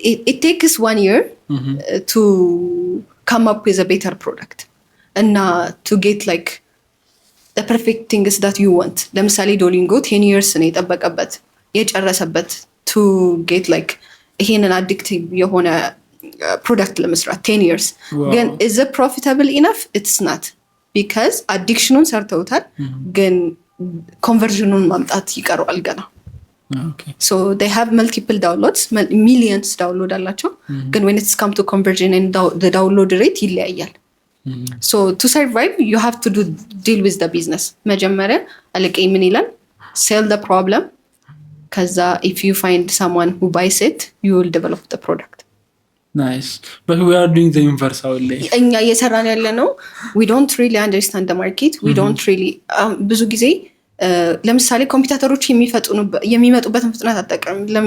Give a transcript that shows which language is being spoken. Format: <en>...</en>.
<en>it takes 1 year to come up with a better product and to get like the perfect things that you want.</en> <am>ለምሳሌ ዶሊንጎ 10 years ነው የጠበቀበት የጨረሰበት</am> <en>to get like</en> <am>ይሄንን addictive የሆነ product ለመስራት 10 years. ግን</am> <en>is it profitable enough?</en> <am>It's not, because addictionን ሰርተውታል ግን conversionን ማምጣት ይቀረዋል ገና.</am> <en>Okay. So they have multiple downloads, millions download</en> <am>አላቸው ግን</am> <en>when it's come to conversion and the download rate</en> <am>ይለያያል.</am> <en>So to survive you have to deal with the business.</en> <am>መጀመሪያ አለቀይ ምን ይላል</am> <en>sell the problem ከዛ if you find someone who buys it you will develop the product. Nice. But we are doing the inverse only.</en> <am>እኛ እየሰራን ያለ ነው</am> <en>we don't really understand the market. We don't really</en> <am>ብዙ ጊዜ ለምሳሌ ኮምፒውተሮች የሚመጡበትን ፍጥነት አጠቀም</am>